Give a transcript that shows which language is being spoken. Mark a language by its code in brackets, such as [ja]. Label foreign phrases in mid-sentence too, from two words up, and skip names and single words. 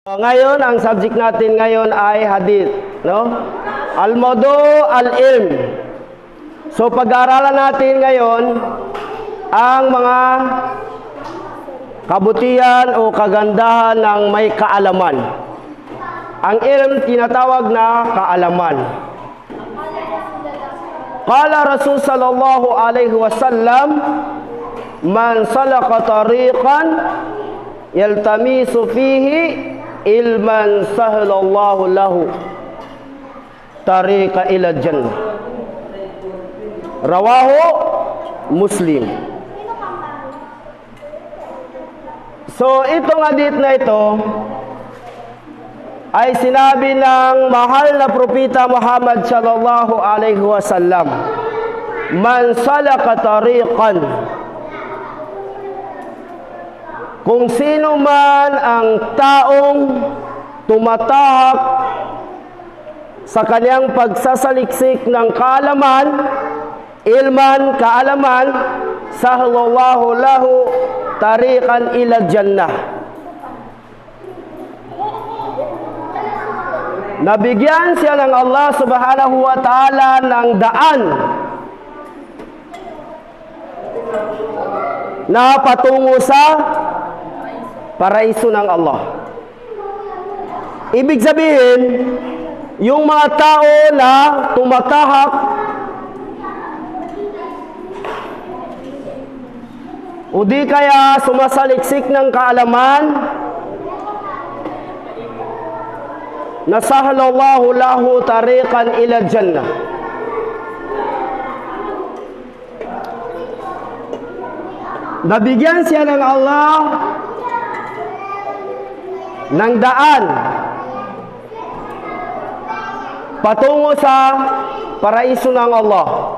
[tl] Ngayon, ang subject natin ngayon ay hadith, no? [ar] الموضوع العلم. [tl] So, pag-aaralan natin ngayon ang mga kabutihan o kagandahan ng may kaalaman. Ang ilm tinatawag na kaalaman. [ar] قال رسول صلى الله عليه وسلم، من سلك طريقا يلتمس فيه علما سهل الله له طريقا إلى جنة. رواه مسلم. [tl] So itong hadith na ito ay sinabi ng mahal na propeta Muhammad [ar] صلى الله عليه وسلم، من سلك طريقا, [tl] kung sino man ang taong tumatahak sa kanyang pagsasaliksik ng kaalaman, ilman, kaalaman, [ar] سهل الله له طريقا إلى جنة. [tl] Nabigyan siya ng [ar] الله سبحانه وتعالى [tl] ng daan na patungo sa paraiso ng Allah. Ibig sabihin, yung mga tao na tumatahak o di kaya sumasaliksik ng kaalaman, [ar] نسهل الله له طريقا إلى جنة. [tl] Nabigyan siya ng Allah ng daan patungo sa paraiso ng Allah.